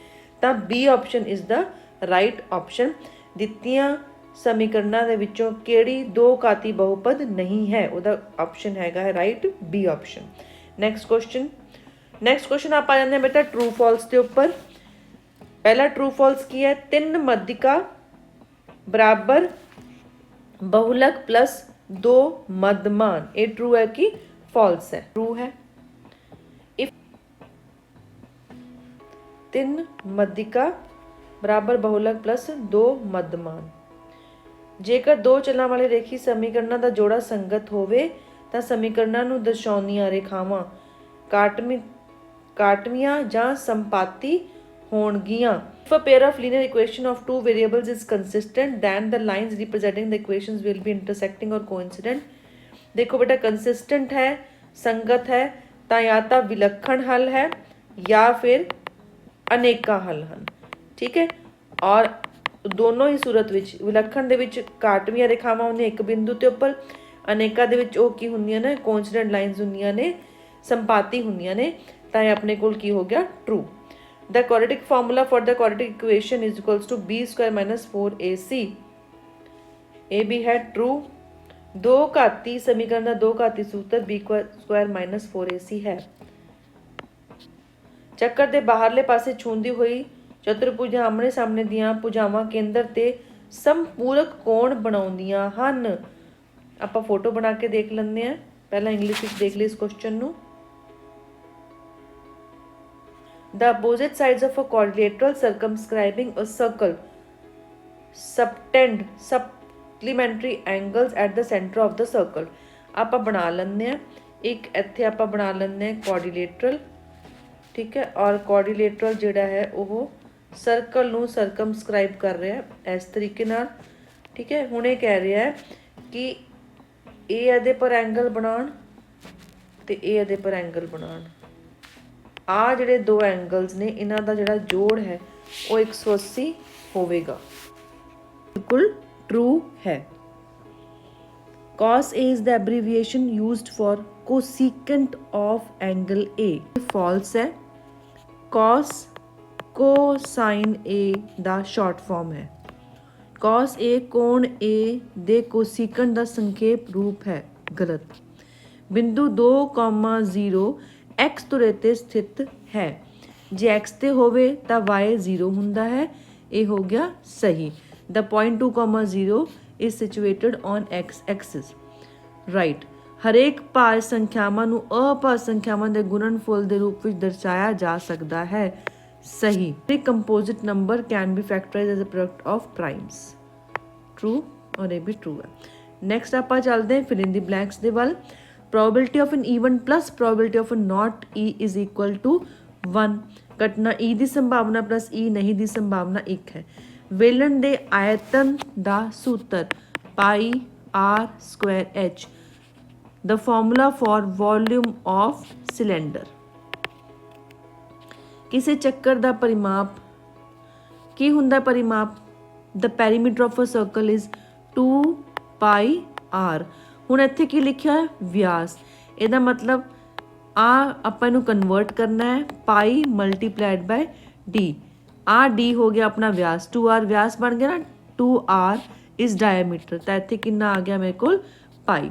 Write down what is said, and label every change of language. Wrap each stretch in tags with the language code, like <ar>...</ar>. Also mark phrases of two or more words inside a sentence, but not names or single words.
<en>ਤਾਂ B option is the right option।</en> <pa>ਦਿੱਤੀਆਂ ਸਮੀਕਰਨਾਂ ਦੇ ਵਿੱਚੋਂ ਕਿਹੜੀ ਦੋ ਘਾਤੀ ਬਹੁਪਦ ਨਹੀਂ ਹੈ? ਉਹਦਾ ਆਪਸ਼ਨ ਹੈਗਾ ਹੈ</pa> <en>right B option. next question</en> <pa>ਆਪਾਂ ਆ ਜਾਂਦੇ ਹਾਂ ਬੇਟਾ</pa> <en>true false</en> <pa>ਦੇ ਉੱਪਰ। ਪਹਿਲਾ</pa> <en>true false</en> <pa>ਕੀ ਹੈ? 3 ਮੱਧਿਕਾ ਬਰਾਬਰ ਬਹੁਲਕ ਪਲੱਸ 2 ਮੱਧਮਾਨ।</pa> <hi>ये ट्रू है कि फॉल्स है? ट्रू है। इफ 3 मध्यिका बराबर बहुलक प्लस 2 मध्यमान,</hi> <pa>ਜੇਕਰ ਦੋ ਚਲਾਂ ਵਾਲੇ ਰੇਖੀ ਸਮੀਕਰਨਾਂ ਕਾ ਜੋੜਾ ਸੰਗਤ ਹੋਵੇ ਤਾਂ ਸਮੀਕਰਨਾਂ ਨੂੰ ਦਰਸਾਉਂਦੀਆਂ ਰੇਖਾਵਾਂ ਕਾਟਵੀਆਂ ਜਾਂ ਸੰਪਾਤੀ ਹੋਣਗੀਆਂ।</pa> <en>If a pair of linear equation of two variables is consistent, then the lines representing the equations will be intersecting or coincident.</en> <hi>देखो बेटा कंसिस्टेंट है, संगत है, तो या तो विलक्षण हल है या फिर अनेका हल हैं, ठीक है।</hi> <pa>ਔਰ ਦੋਨੋਂ ਹੀ ਸੂਰਤ ਵਿੱਚ ਵਿਲੱਖਣ ਦੇ ਵਿੱਚ ਕਾਟਵੀਆਂ ਰੇਖਾਵਾਂ ਹੁੰਦੀਆਂ ਇੱਕ ਬਿੰਦੂ ਤੇ ਉੱਪਰ, ਅਨੇਕਾਂ ਦੇ ਵਿੱਚ ਉਹ ਕੀ ਹੁੰਦੀਆਂ ਨੇ,</pa> <en>coincident lines</en> <pa>ਹੁੰਦੀਆਂ ਨੇ, ਸੰਪਾਤੀ ਹੁੰਦੀਆਂ ਨੇ। ਤਾਂ ਇਹ ਆਪਣੇ ਕੋਲ ਕੀ ਹੋ ਗਿਆ, ਟਰੂ।</pa> <en>The quadratic formula for the quadratic equation is equals to b square minus 4ac।</en> <pa>ਇਹ ਵੀ ਹੈ true। ਦੋ ਘਾਤੀ ਸਮੀਕਰਨ ਦਾ ਦੋ ਘਾਤੀ ਸੂਤਰ</pa> <en>b square minus 4ac</en> <pa>ਹੈ। ਚੱਕਰ ਦੇ ਬਾਹਰਲੇ ਪਾਸੇ ਛੂੰਹਦੀ ਹੋਈ ਚਤੁਰਭੁਜਾਂ ਆਮਣੇ ਸਾਹਮਣੇ ਦੀਆਂ ਭੁਜਾਵਾਂ ਕੇਂਦਰ ਤੇ ਸੰਪੂਰਕ ਕੋਣ ਬਣਾਉਂਦੀਆਂ ਹਨ। ਆਪਾਂ ਫੋਟੋ ਬਣਾ ਕੇ ਦੇਖ ਲੈਂਦੇ ਹਾਂ। ਪਹਿਲਾਂ ਇੰਗਲਿਸ਼ ਵਿੱਚ ਦੇਖ ਲਈ ਇਸ ਕੁਐਸਚਨ ਨੂੰ।</pa> <en>The opposite sides of a quadrilateral circumscribing a circle subtend supplementary angles at the center of the circle।</en> <pa>ਆਪਾਂ ਬਣਾ ਲੈਂਦੇ ਹਾਂ ਇੱਕ ਇੱਥੇ ਆਪਾਂ ਬਣਾ ਲੈਂਦੇ ਹਾਂ ਕੁਆਡਰੀਲੇਟਰਲ, ਠੀਕ ਹੈ। ਔਰ ਕੁਆਡਰੀਲੇਟਰਲ ਜਿਹੜਾ ਹੈ ਉਹ ਸਰਕਲ ਨੂੰ ਸਰਕਮਸਕ੍ਰਾਈਬ ਕਰ ਰਿਹਾ ਇਸ ਤਰੀਕੇ ਨਾਲ, ਠੀਕ ਹੈ। ਹੁਣ ਇਹ ਕਹਿ ਰਿਹਾ ਹੈ ਕਿ ਇਹ ਇਹਦੇ ਪਰ ਐਂਗਲ ਬਣਾਉਣ ਤੇ ਇਹ ਇਹਦੇ ਪਰ ਐਂਗਲ ਬਣਾਉਣ। ਆ ਜਿਹੜੇ ਦੋ ਐਂਗਲਸ ਨੇ ਇਹਨਾਂ ਦਾ ਜਿਹੜਾ ਜੋੜ ਹੈ ਉਹ 180 ਹੋਵੇਗਾ। ਬਿਲਕੁਲ ਟਰੂ ਹੈ।</pa> <en>cos A is the abbreviation used for cosecant of angle A।</en> <pa>false ਹੈ। cos cosine A ਦਾ</pa> <en>short form</en> <pa>ਹੈ। cos A ਕੋਣ A ਦੇ ਕੋਸੀਕੈਂਟ ਦਾ ਸੰਖੇਪ ਰੂਪ ਹੈ। ਗਲਤ। ਬਿੰਦੂ 2,0 x ਧੁਰੇ ਤੇ ਸਥਿਤ ਹੈ। ਜੇ x ਤੇ ਹੋਵੇ ਤਾਂ y 0 ਹੁੰਦਾ ਹੈ। ਇਹ ਹੋ ਗਿਆ ਸਹੀ।</pa> <en>The point 2,0 is situated on x axis।</en> <pa>ਰਾਈਟ। ਹਰੇਕ ਭਾਜ ਸੰਖਿਆਵਾਂ ਨੂੰ ਅਭਾਜ ਸੰਖਿਆਵਾਂ ਦੇ ਗੁਣਨਫਲ ਦੇ ਰੂਪ ਵਿੱਚ ਦਰਸਾਇਆ ਜਾ ਸਕਦਾ ਹੈ। ਸਹੀ।</pa> <en>composite number can be factorized as a product of primes.</en> <pa>ਟਰੂ ਔਰ ਇਹ ਵੀ ਟਰੂ ਹੈ। ਨੈਕਸਟ ਆਪਾਂ ਚੱਲਦੇ ਹਾਂ</pa> <en>fill in the blanks</en> <pa>ਦੇ ਵੱਲ।</pa> <en>probability of an even plus probability of a not e is equal to 1।</en> <pa>ਘਟਨਾ e ਦੀ ਸੰਭਾਵਨਾ plus e ਨਹੀਂ ਦੀ ਸੰਭਾਵਨਾ 1 ਹੈ। ਵੇਲਣ ਦੇ ਆਇਤਨ ਦਾ ਸੂਤਰ ਪਾਈ r square h।</pa> <en>the formula for volume of cylinder।</en> <pa>ਕਿਸੇ ਚੱਕਰ ਦਾ ਪਰਿਮਾਪ ਕੀ ਹੁੰਦਾ?</pa> <en>ਪਰਿਮਾਪ the perimeter of a circle is 2 pi r।</en> <pa>ਹੁਣ ਇੱਥੇ ਕੀ ਲਿਖਿਆ ਹੈ? ਵਿਆਸ। ਇਹਦਾ ਮਤਲਬ ਆਪਾਂ ਇਹਨੂੰ ਕਨਵਰਟ ਕਰਨਾ ਹੈ</pa> <en>pi multiplied by D.</en> <pa>ਡੀ ਹੋ ਗਿਆ ਆਪਣਾ ਵਿਆਸ, 2r ਵਿਆਸ ਬਣ ਗਿਆ ਨਾ,</pa> <en>2r is diameter.</en> <pa>ਤਾਂ ਇੱਥੇ ਕਿੰਨਾ ਆ ਗਿਆ ਮੇਰੇ ਕੋਲ? ਪਾਈ।</pa>